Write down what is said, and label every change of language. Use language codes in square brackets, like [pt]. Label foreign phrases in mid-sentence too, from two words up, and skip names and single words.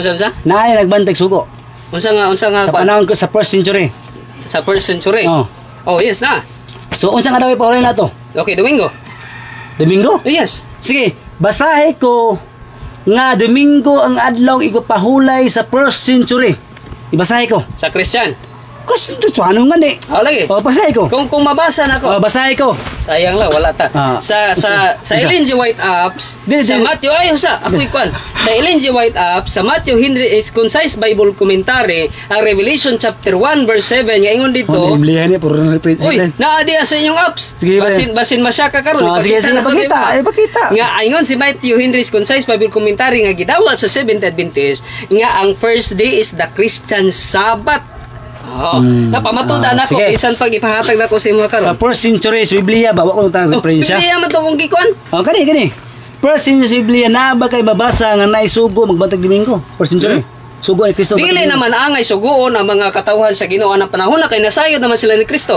[ceb] Naa nagbantag sugo. Unsa nga sa panahon ko sa [en] first century. [ceb] Sa [en] first century. [ceb] Oh, yes na. So unsa nga daw ipahulay nato? Okay, Domingo. Domingo? Yes. Sige, basahe ko nga Domingo ang adlaw ipapahulay sa [en] first century. [ceb] Ibasahe ko. Sa Christian. Kasi ano nga ni? Lagi. Basahe ko. Kung mabasa na ko. Basahe ko. Sayang lang, wala ta. Sa Ellen G. White apps, sa Matthew, ako ikuan. Sa Ellen G. White apps, sa Matthew Henry is Concise Bible Commentary, ang Revelation chapter 1 verse 7, nga ingon dito. Biblihan niya, puro reference. Uy, naadi sa inyong apps. Basin masyaka karon. Sige, ipakita. Nga ingon si Matthew Henry's Concise Bible Commentary nga gidawat sa Seventh Adventist, nga ang [en] first day is the Christian Sabbath. [ceb] Napamatuda na ko bisan pag ipahatag na ko sa imo karon. Sa [en] first century [ceb] sa Biblia ba wa ko tang reference. Biblia man to kung gikuan. Kani. [en] First century [ceb] sa Biblia na ba kay mabasa nga naisugo magbantag Domingo? [en] First century. [ceb] Sugo ni Kristo. Dili naman angay sugoon ang mga katawhan sa Ginoo ang panahon na kay nasayod naman sila ni Kristo.